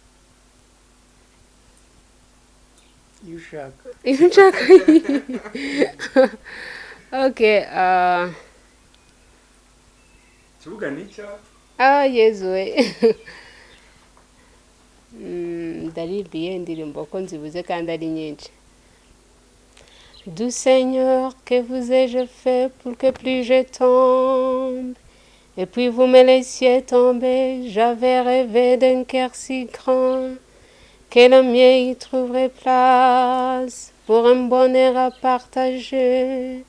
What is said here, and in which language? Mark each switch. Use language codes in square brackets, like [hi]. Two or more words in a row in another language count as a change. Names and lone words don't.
[rw] iyo ushaka okay kibuga nicyo Yesu we ndaririmbiye indirimbo ko nzibuze kandi ari nyinshi [fr] Du Seigneur, que vous ai-je fait pour que plus je tombe? Et puis vous me laissiez tomber, j'avais rêvé d'un cœur si grand, que le mien y trouverait place, pour un bonheur à partager.